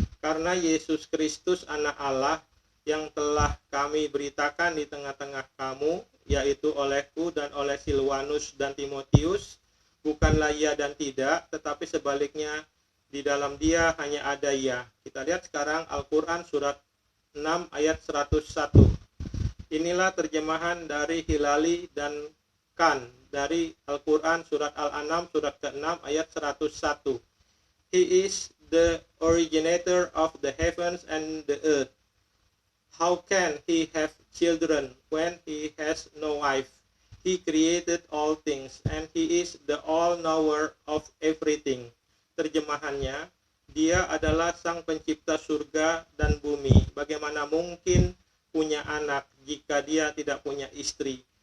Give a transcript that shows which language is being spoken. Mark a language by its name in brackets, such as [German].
[Indonesian] "Karena Yesus Kristus anak Allah yang telah kami beritakan di tengah-tengah kamu, yaitu olehku dan oleh Silvanus dan Timotius, bukanlah ya dan tidak, tetapi sebaliknya di dalam dia hanya ada ya." Kita lihat sekarang Al-Quran surat 6 ayat 101. Inilah terjemahan dari Hilali dan Khan dari Al-Quran surat Al-An'am surat ke-6 ayat 101. [English] "He is the originator of the heavens and the earth. How can he have children when he has no wife? He created all things, and he is the all-knower of everything." [Indonesian] Terjemahannya, "Dia adalah sang pencipta surga dan bumi. Bagaimana mungkin punya anak jika dia tidak punya istri?